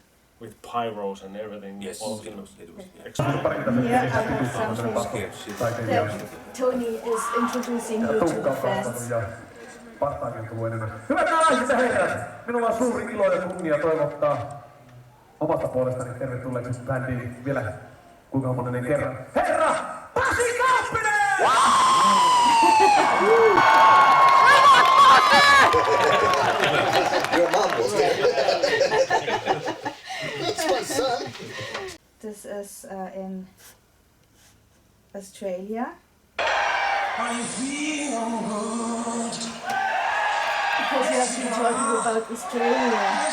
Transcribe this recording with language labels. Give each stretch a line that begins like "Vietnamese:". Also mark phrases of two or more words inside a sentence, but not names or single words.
English: With pyros and everything. Yes, all it kind was. of It was. Yeah. here I have something that Tony is introducing you to the fans.
Finnish: Vastaakin tullut enemmän. Hyvät naiset ja herrat, minulla on suuri ilo ja kunnia toivottaa omasta puolestani tervetulleeksi bändiin vielä kuinka monen kerran. Herra Pasi Kauppinen!
English: Your mom was there. That's my son. This is in Australia. Because we have been talking about Australia.